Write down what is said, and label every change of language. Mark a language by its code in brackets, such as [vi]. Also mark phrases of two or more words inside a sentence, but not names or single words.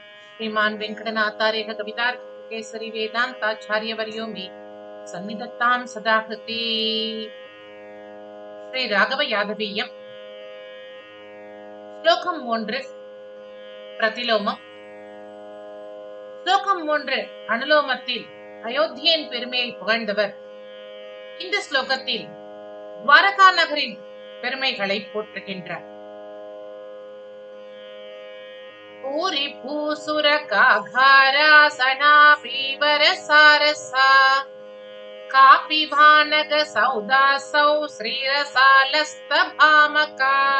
[sa] श्रीमान वेंकटनाथार्य कवितार्थ केसरी वेदांताचार्यवर्यो मे सन्निधत्तां सदा कृते। श्री राघव यादवीयम् श्लोकम् 1 பிரதிலோமம். [ta] ஸ்லோகம் 3 அனுலோமத்தில் அயோத்தியின் பெருமையை புகழ்ந்தவர் இந்த ஸ்லோகத்தில் துவாரகா நகரின் பெருமைகளை போற்றுகின்றார். [sa] भूरि भूसुर काकारासना पीवर सारसा कापि बानक सौधासौ श्रीरसालस्तभामका.